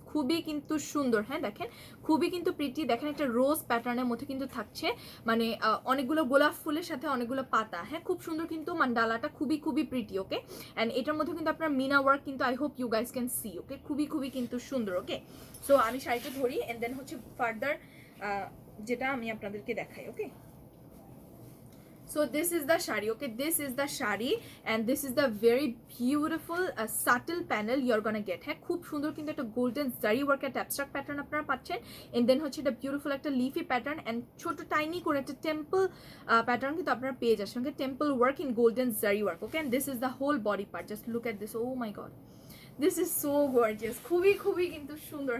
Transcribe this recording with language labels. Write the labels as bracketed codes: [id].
[bn] খুবই কিন্তু সুন্দর। হ্যাঁ, দেখেন খুবই কিন্তু প্রিটি। দেখেন একটা রোজ প্যাটার্নের মধ্যে কিন্তু থাকছে, মানে অনেকগুলো গোলাপ ফুলের সাথে অনেকগুলো পাতা। হ্যাঁ, খুব সুন্দর কিন্তু মান্ডালাটা, খুবই খুবই প্রিটি। ওকে, অ্যান্ড এটার মধ্যে কিন্তু আপনার মিনা ওয়ার্ক কিন্তু [en] I hope you guys can see. [bn] ওকে, খুবই খুবই কিন্তু সুন্দর। ওকে, সো আমি শাড়িটা ধরি অ্যান্ড দেন হচ্ছে ফার্দার যেটা আমি আপনাদেরকে দেখাই। [en] Okay, so this is the shari. Okay, this is the shari and this is the very beautiful subtle panel you're gonna get. [bn] হ্যাঁ, খুব সুন্দর কিন্তু একটা গোল্ডেন জারি ওয়ার্ক একটা অ্যাবস্ট্রাক্ট প্যাটার্ন আপনারা পাচ্ছেন। এন্ড দেন হচ্ছে এটা বিউটিফুল একটা লিফি প্যাটার্ন অ্যান্ড ছোট টাইনি করে একটা টেম্পল প্যাটার্ন কিন্তু আপনারা পেয়ে যাচ্ছেন। [en] Okay, temple work in golden zari work. Okay, and this is the whole body part, just look at this. Oh my God, this is so gorgeous, [bn] খুবই খুবই কিন্তু সুন্দর।